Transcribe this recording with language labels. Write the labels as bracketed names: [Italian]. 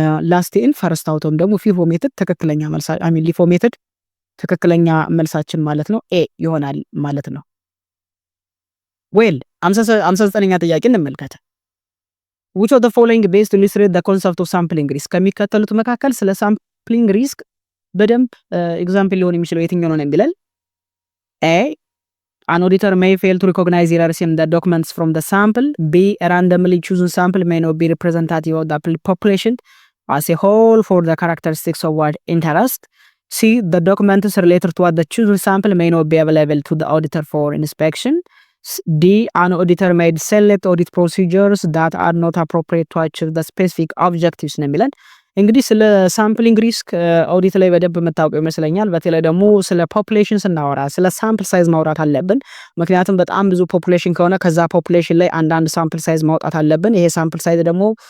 [Amharic] ላስት ኢን ፈርስት አውት ወይም ደግሞ ፊፎ ሜትድ ትክክለኛ መልሳ ሊፎ ሜትድ ትክክለኛ መልሳችን ማለት ነው ኤ ይሆናል ማለት ነው። ዌል 59ኛ ጥያቄ እንመልከት። [English] which of the following best illustrate the concept of sampling risk [Amharic] ከሚከተሉት መካከል ስለ ሳምፕሊንግ ሪስክ በደንብ ኤግዛምፕል ሊሆን የሚችለው የትኛው ነው የሚለን A. [English] An auditor may fail to recognize errors in the documents from the sample. B. A randomly chosen sample may not be representative of the population as a whole for the characteristics of what interest. C. The documents related to what the chosen sample may not be available to the auditor for inspection. D. An auditor may select audit procedures that are not appropriate to achieve the specific objectives [Amharic] ነው የሚለን። እንግዲህ ስለ ሳምፕሊንግ ሪስክ ኦዲት ላይ በደንብ የምታውቀው ይመስለኛል። በተለይ ደግሞ ስለ ፖፑሌሽን ስናወራ ስለ ሳምፕል ሳይዝ ማውራት አለብን። ምክንያቱም በጣም ብዙ ፖፑሌሽን ከሆነ ከዛ ፖፑሌሽን ላይ አንዳንድ ሳምፕል ሳይዝ ማውጣት አለብን። ይሄ ሳምፕል ሳይዝ ደግሞ